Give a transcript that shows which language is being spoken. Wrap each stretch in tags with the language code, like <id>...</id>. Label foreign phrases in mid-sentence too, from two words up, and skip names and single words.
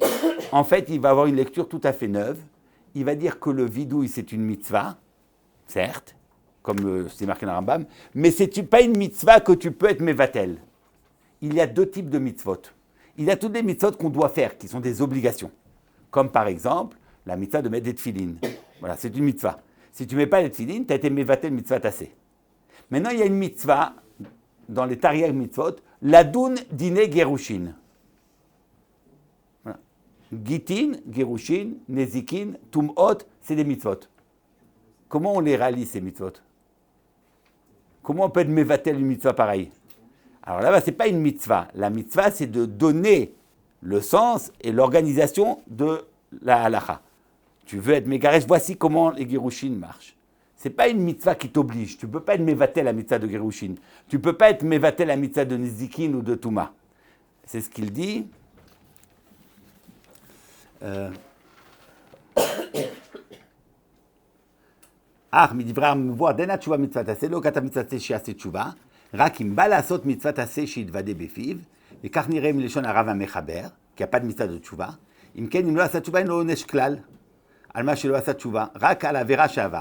<fr>En fait, il va avoir une lecture tout à fait neuve. Il va dire que le vidouille, c'est une mitzvah, certes, comme c'est marqué dans le Rambam, mais ce n'est pas une mitzvah que tu peux être mevatel. Il y a deux types de mitzvot. Il y a toutes les mitzvot qu'on doit faire, qui sont des obligations. Comme par exemple, la mitzvah de mettre des tefilines. Voilà, c'est une mitzvah. Si tu ne mets pas les tefilines, tu as été</fr> <he>מבטל מצוה תעשה.</he> <fr>Maintenant, il y a une mitzvah, dans les</fr> <he>תרי"ג מצוות, לדון דין גירושין.</he> <fr>Voilà.</fr> <he>גיטין, גירושין, נזיקין, טומאות,</he> <fr>c'est des mitzvot. Comment on les réalise, ces mitzvot? Comment on peut être mevatel une mitzvah pareille? Alors là-bas, ce n'est pas une mitzvah. La mitzvah, c'est de donner le sens et l'organisation de la halacha. Tu veux être mégaresh, voici comment les gerushin marchent. Ce n'est pas une mitzvah qui t'oblige. Tu ne peux pas être mevatel la mitzvah de gerushin. Tu ne peux pas être mevatel la mitzvah de nizikin ou de touma. C'est ce qu'il dit.</fr> <he>מדברי המבואר, דין התשובה מצוות עשה, לא כתב מצוות עשה שיעשה תשובה, רק אם בא לעשות מצוות עשה שיתוודה בפיו, וכך נראה מלשון הרב המחבר, כי הפת מצוות זו תשובה, אם כן, אם לא עשה תשובה, אין לו עונש כלל, על מה שלא עשה תשובה, רק על העבירה שעבר.</he>